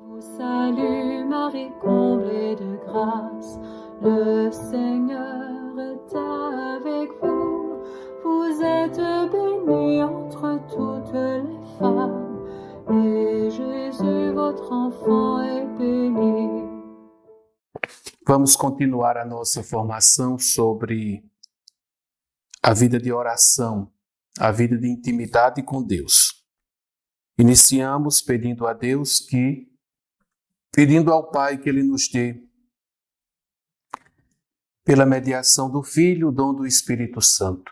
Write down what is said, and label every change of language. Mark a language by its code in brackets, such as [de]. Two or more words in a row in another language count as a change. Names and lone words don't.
[fr] Salut Marie, comblée de grâce, le Seigneur est avec vous. Vous êtes bénie entre toutes les femmes, et Jésus, votre enfant, est béni. [pt] Vamos continuar a nossa formação sobre a vida de oração, a vida de intimidade com Deus. Iniciamos pedindo a Deus pedindo ao Pai que Ele nos dê, pela mediação do Filho, o dom do Espírito Santo.